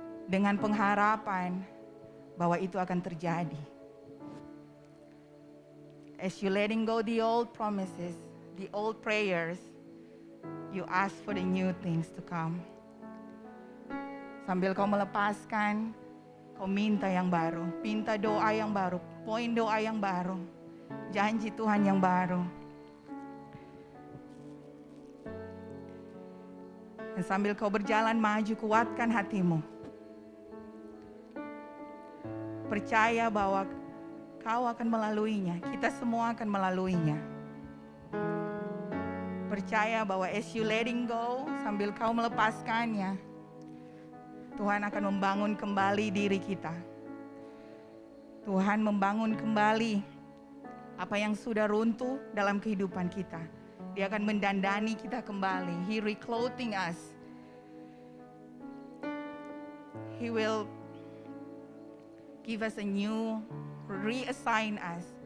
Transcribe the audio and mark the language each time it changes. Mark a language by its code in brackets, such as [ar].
[id] Dengan pengharapan bahwa itu akan terjadi. [en] As you letting go the old promises, the old prayers, you ask for the new things to come. [id] Sambil kau melepaskan, kau minta yang baru. Minta doa yang baru, poin doa yang baru. Janji Tuhan yang baru. Dan sambil kau berjalan maju, kuatkan hatimu. Percaya bahwa kau akan melaluinya. Kita semua akan melaluinya. Percaya bahwa [en] as you letting go, [id] sambil kau melepaskannya, Tuhan akan membangun kembali diri kita. Tuhan membangun kembali apa yang sudah runtuh dalam kehidupan kita. Dia akan mendandani kita kembali. [en] He reclothing us. He will give us a new, reassign us.